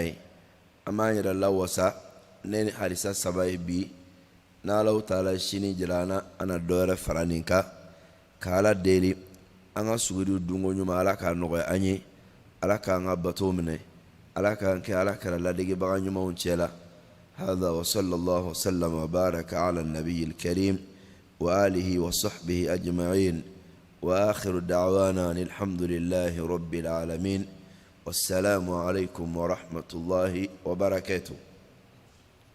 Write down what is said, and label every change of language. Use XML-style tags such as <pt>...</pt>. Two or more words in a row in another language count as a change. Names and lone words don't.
<bm>ye an b'an yɛrɛ lawasa ne ni hadisa saba ye bi n'</bm> <ar>الله تعالى</ar> <bm>sini jira an na an na dɔ wɛrɛ fara nin kan ka Ala deli an ka suguri dunko ɲuman Ala k'a nɔgɔya an ye Ala k'an ka bato minɛ Ala k'an kɛ Ala kɛra ladegebaga ɲumanw cɛ la</bm> <ar>هذا وصلى الله وسلم وبارك على النبي الكريم وآله وصحبه أجمعين وآخر دعوانا أن الحمد لله رب العالمين والسلام عليكم ورحمة الله وبركاته.</ar>